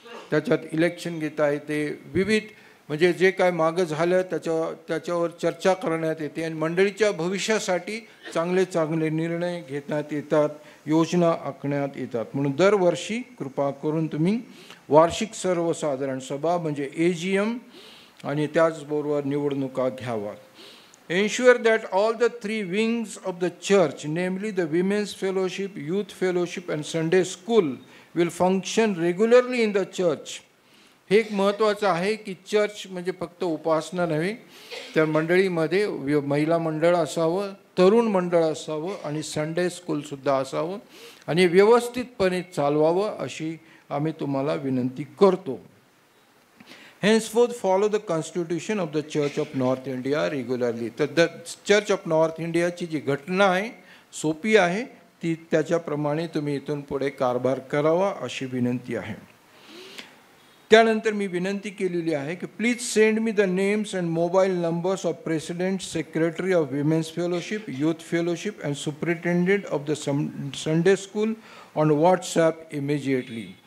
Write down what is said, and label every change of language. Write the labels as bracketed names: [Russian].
[Marathi] त्याच्यात इलेक्शन घेता येते, विविध म्हणजे जे काय मागं झालं त्याच्यावर चर्चा करण्यात येते आणि मंडळीच्या भविष्यासाठी चांगले निर्णय घेण्यात येतात, योजना आखण्यात येतात. म्हणून दरवर्षी कृपा करून तुम्ही वार्षिक सर्वसाधारण सभा म्हणजे AGM आणि त्याचबरोबर निवडणुका घ्यावा. [English] Ensure that all the 3 wings of the church, namely the Women's Fellowship, Youth Fellowship and Sunday School, will function regularly in the church. [Marathi] हे एक महत्त्वाचं आहे की चर्च म्हणजे फक्त उपासना नव्हे, तर मंडळीमध्ये महिला मंडळ असावं, तरुण मंडळ असावं आणि संडे स्कूलसुद्धा असावं आणि व्यवस्थितपणे चालवावं अशी आम्ही तुम्हाला विनंती करतो. [English] Henceforth follow the constitution of the Church of North India regularly. [Marathi] तर द चर्च ऑफ नॉर्थ इंडियाची जी घटना आहे सोपी आहे ती त्याच्याप्रमाणे तुम्ही इथून पुढे कारभार करावा अशी विनंती आहे. त्यानंतर मी विनंती केलेली आहे की [English] Please send me the names and mobile numbers of president, secretary of women's fellowship, youth fellowship and superintendent of the Sunday school on WhatsApp immediately.